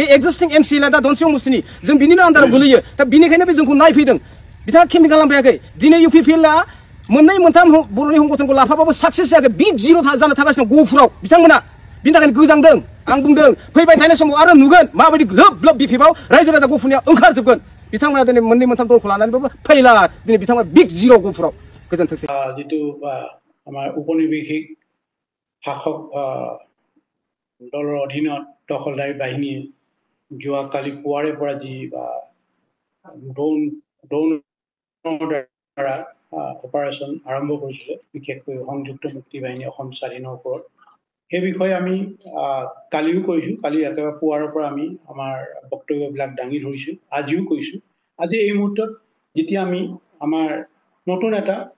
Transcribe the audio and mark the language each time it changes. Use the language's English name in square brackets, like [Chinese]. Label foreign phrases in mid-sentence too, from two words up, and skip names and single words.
[Bodo] एक्जिस्टिं एमसिएलआ दा दनसे अमस्थिनि जों बिनिनो आन्दाराव गोलैयो दा बिनिखायनो बे जोंखौ नायफैदों बिथाङा केम्पिं खालामफैयाखै दिनै UPPLआ मोननै मोनथाम बर'नि संगठनखौ लाफाबाबो साक्सेस जायाखै बिग जिर' जानो थागासिनो गहपुराव बिथांमोना बिनि थाखायनो गोजांदों आं बुंदों फैबाय थानाय समाव आरो नुगोन माबायदि ग्लोब ग्लोब बिफिबाव रायजो राजा गहपुरनिया ओंखारजोबगोन बिथांमोना दिनै मोननै मोनथाम दलखौ लानानैबाबो फैला दिनै बिथांमोना बिग जिर' गहपुराव गोजोनथोंसै [Assamese] जितु আমাৰ উপনিৱেশিক শাসক দলৰ অধীনত দখলদাৰী বাহিনীয়ে যোৱাকালি পুৱাৰে পৰা যি ড্ৰোনৰ দ্বাৰা অপাৰেশ্যন আৰম্ভ কৰিছিলে বিশেষকৈ সংযুক্ত মুক্তি বাহিনী অসম স্বাধীনৰ ওপৰত সেই বিষয়ে আমি কালিও কৈছোঁ কালি একেবাৰে পুৱাৰৰ পৰা আমি আমাৰ বক্তব্যবিলাক দাঙি ধৰিছোঁ আজিও কৈছোঁ আজি এই মুহূৰ্তত যেতিয়া আমি আমাৰ নতুন এটা